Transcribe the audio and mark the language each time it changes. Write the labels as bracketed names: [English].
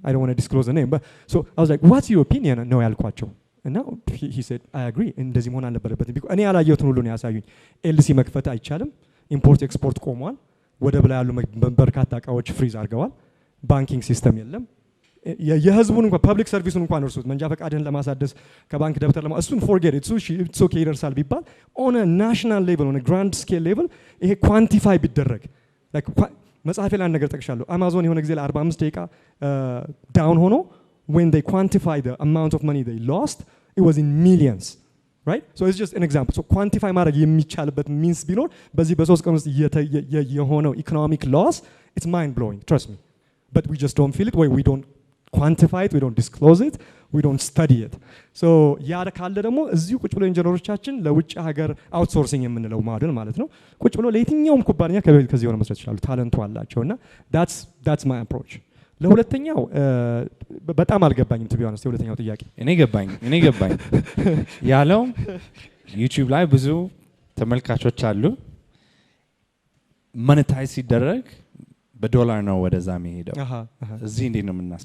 [English] I don't want to disclose the name but so I was like what's your opinion [Amharic] ነው ያልኳቸው እና [English] he said I agree [Amharic] እንደዚህ መሆን አልነበረበትም because እኔ ያላየሁትን ሁሉ ነው ያሳዩኝ። ኤልሲ መክፈት አይቻልም። ኢምፖርት ኤክስፖርት ቆሟል። ወደብ ላይ ያሉ በርካታ እቃዎች ፍሪዝ አድርገዋል። ባንኪንግ ሲስተም የለም። የህዝቡን እንኳን ፐብሊክ ሰርቪሱን እንኳን እርሱት መንጃ ፈቃድህን ለማሳደስ ከባንክ ደብተር እሱን [English] ፎርጌት ኢትስ ኦኬ [Amharic] ይደርሳል ቢባል [English] ኦን ናሽናል ሌቭል ኦን ግራንድ ስኬል ሌቭል [Amharic] ይሄ ኳንቲፋይ ቢደረግ መጽሐፌ ላይ አንድ ነገር ጠቅሻለሁ። አማዞን የሆነ ጊዜ ለ45 ደቂቃ ዳውን ሆኖ [English] when they quantify the amount of money they lost it was in millions, right? So it's just an example. so quantify [Amharic] ማድረግ የሚቻልበት [English] means [Amharic] ቢኖር በዚህ በ3 ቀን ውስጥ የሆነው [English] economic loss it's mind blowing, trust me, but we just don't feel it, we don't quantify it, we don't disclose it, we don't study it. [Amharic] so ያ ካለ ደግሞ እዚሁ ቁጭ ብሎ ኢንጂነሮቻችን ለውጭ ሀገር አውትሶርሲንግ የምንለው ማደል ማለት ነው ቁጭ ብሎ ለየትኛውም ኩባንያ ከዚህ ሆነ መስራት ይችላሉ። ታለንቱ አላቸውና [English] that's my approach. [Amharic] ለሁለተኛው በጣም አልገባኝም [English] to be honest [Amharic] የሁለተኛው ጥያቄ እኔ ገባኝ ያለው ዩቲዩብ ላይ ብዙ ተመልካቾች አሉ ሞኔታይዝ ሲደረግ በዶላር ነው ወደዛ የሚሄደው እዚህ እንዴት ነው